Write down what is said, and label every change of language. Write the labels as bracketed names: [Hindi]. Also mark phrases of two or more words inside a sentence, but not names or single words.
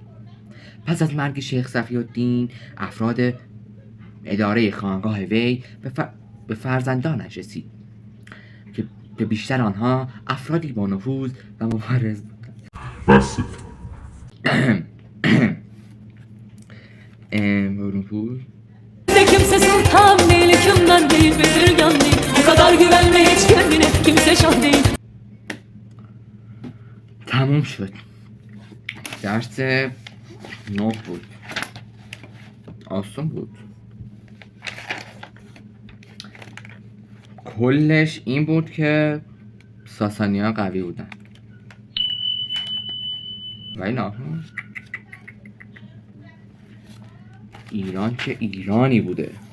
[Persian] پس از مرگ شیخ صفی‌الدین افراد اداره خانقاه وی به فرزندانش رسید که بیشتر آنها افرادی با نفوذ و مبارز بودند. [Turkish] Kimse sultan değil, hükümdar değil, bezirgan değil. Bu kadar güvenme hiç kendine, kimse şah değil. [Persian] تموم شد. درس 9 بود. آسان بود. کلش این بود که ساسانیان قوی بودن ولی نه، ایران که ایرانی بوده.